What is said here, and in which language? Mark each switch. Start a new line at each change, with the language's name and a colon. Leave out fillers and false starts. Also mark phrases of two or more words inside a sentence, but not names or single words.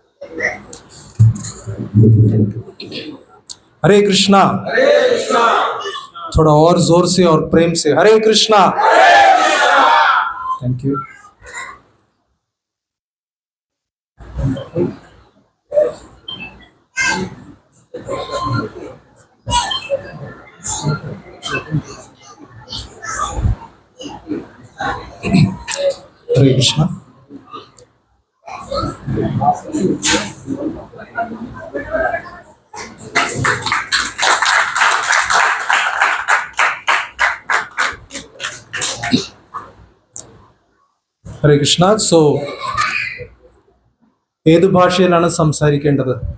Hindi: हरे कृष्णा। थोड़ा और जोर से और प्रेम से हरे कृष्णा।
English: thank you.
Hindi: हरे कृष्णा।
Malayalam: ഹരേ കൃഷ്ണ. സോ ഏത് ഭാഷയിലാണ് സംസാരിക്കേണ്ടത്?